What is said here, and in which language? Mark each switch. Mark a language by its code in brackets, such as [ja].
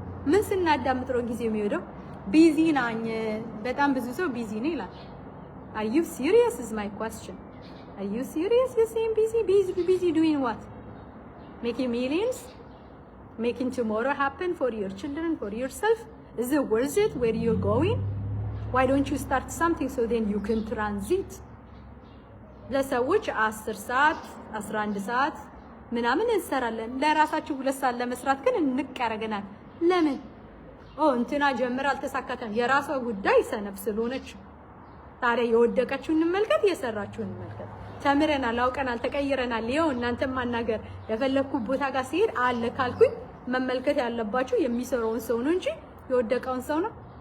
[am] ምን ስናዳምጥ ነው ጊዜው የሚሄደው? ቢዚ ነኝ በጣም ብዙ ሰው ቢዚ ነው ይላል። [en] Are you serious is my question. Are you serious? You're saying busy doing what? Making millions? Making tomorrow happen for your children, for yourself? Is it worth it where you're going? Why don't you start something so then you can transit? [am] ለሰዎች 10 ሰዓት 11 ሰዓት ምናምን እንሰራለን። ለራሳችሁ 2 ሰዓት ለመስራት ግን እንቀረገናል። ለምን? እንትና ጀምራ አልተሳካተም። የራሷ ጉዳይ ሰነፍ ስለሆነች ታዲያ የወደቀችውን እንመልከት፣ የሰራችውን እንመልከት። ተምረናል፣ አውቀናል፣ ተቀይረናል። ይኸው እናንተም ማናገር የፈለኩት ቦታ ጋር ሲሄድ አለ ካልኩኝ መመልከት ያለባችሁ የሚሰራውን ሰው ነው እንጂ የወደቀውን ሰው ነው።